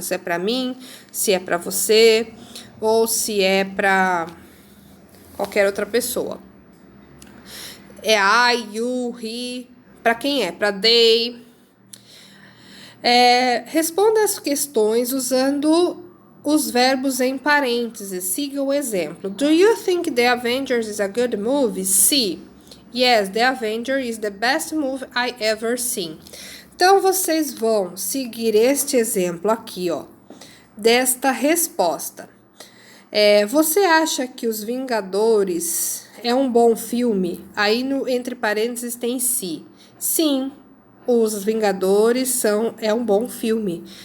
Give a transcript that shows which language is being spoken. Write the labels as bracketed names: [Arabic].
[Portuguese] Se é para mim, se é para você, ou se é para qualquer outra pessoa. É I, you, he. Para quem é? Para they. Responda as questões usando os verbos em parênteses. Siga o exemplo. [English] Do you think The Avengers is a good movie? See. Yes, The Avengers is the best movie I ever seen. [Portuguese] Então, vocês vão seguir este exemplo aqui, ó, desta resposta. Você acha que Os Vingadores é um bom filme? Aí, entre parênteses, tem se. Sim, Os Vingadores é um bom filme.